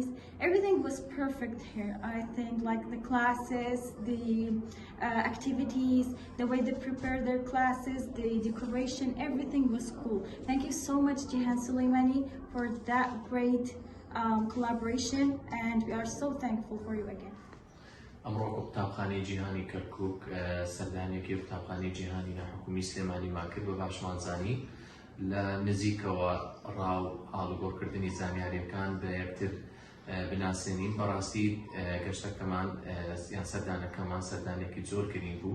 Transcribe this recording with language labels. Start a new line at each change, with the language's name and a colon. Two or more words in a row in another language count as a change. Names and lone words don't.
English: Everything was perfect here. I think like the classes, the activities, the way they prepare their classes, the decoration, everything was cool. Thank you so much Jihan Sulaimani for that great collaboration, and we are so thankful for you again.
Central Kurdish: ئەمڕۆ قوتابخانەی جیهانی کەرکووک سەردانێکی قوتابخانەی جیهانی ناحکومی سلێمانیمان کرد بە باشمان زانی لە نزیکەوە ڕاو ئاڵوگۆڕکردنی زانیاریەکان بە یەکتر بناسێنین. بەڕاستی گەشتەکەمان یان سەردانەکەمان سەردانێکی زۆر گرنگ بوو.